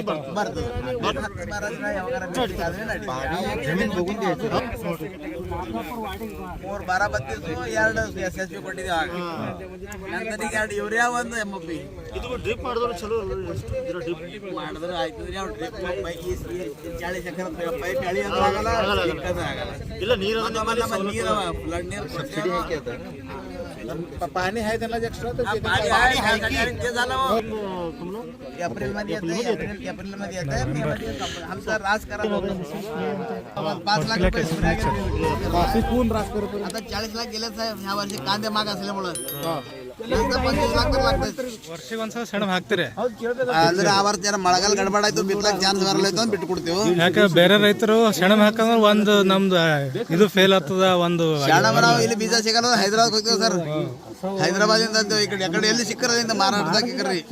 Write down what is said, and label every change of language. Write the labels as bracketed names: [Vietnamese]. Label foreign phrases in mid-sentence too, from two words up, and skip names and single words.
[Kannada] ಬರ್ತದೆ. ಮೂರು ಬಾರ ಬತ್ತಿದ್ದು 2 SSP ಕೊಟ್ಟಿದ್ದೀವಿ. ಆಗ ನಂತರ 2 ಯೂರಿಯಾ 1 MOP ಇದು ಡ್ರಿಪ್ ಮಾಡಿದ್ರೆ ಚಲೋ ಡ್ರಿಪ್ ಮಾಡಿದ್ರೆ ಆಯ್ತು. ಅವ್ರು ಡ್ರಿಪ್ 40 ಎಕರೆ ಪೈಪ್ ಎಳಿ ಅಂತ ಆಗಲ್ಲ ಇಲ್ಲ ನೀರು ನೀರು ಫ್ಲಡ್ ನೀರು ಸಬ್ಸಿಡಿ [Marathi] पाणी आहे त्यांना एक्स्ट्रा ते झालं एप्रिल मध्ये एप्रिल मध्ये येत आहे. मे मध्ये आमचा रास करा 5 लाख रुपये आता 40 लाख गेले साहेब ह्या वर्षी कांदे महाग असल्यामुळे 25 लाख तर लागतात [Kannada] ವರ್ಷಕ್ಕೆ ಒಂದ್ಸಲ ಸೆಣಬ್ ಹಾಕ್ತೀರಿ. ಅಂದ್ರೆ ಆ ವರ್ಷ ಮಳೆಗಾಲ ಗಡಬಡ ಆಯ್ತು ಬಿತ್ತಲಕ್ಕೆ ಚಾನ್ಸ್ ಬರಲ್ಲ ಅಂತ ಬಿಟ್ಟು ಕೊಡ್ತೀವಿ. ಯಾಕೆ ಬೇರೆ ರೈತರು ಸೆಣಬ್ ಹಾಕಂದ್ರೆ ಒಂದು ನಮ್ದು ಇದು ಫೇಲ್ ಆಗ್ತದ. ಒಂದು ನಾವು ಇಲ್ಲಿ ಬೀಜ ಸಿಗಲ್ಲ ಹೈದರಾಬಾದ್ ಹೋಗ್ತೀವಿ ಸರ್. ಹೈದರಾಬಾದಿಂದ ಈ ಕಡೆ ಎಲ್ಲಿ ಸಿಕ್ಕರದಿಂದ ಮಹಾರಾಷ್ಟ್ರದಾಗ ಸಿಕ್ಕರ್ರಿ.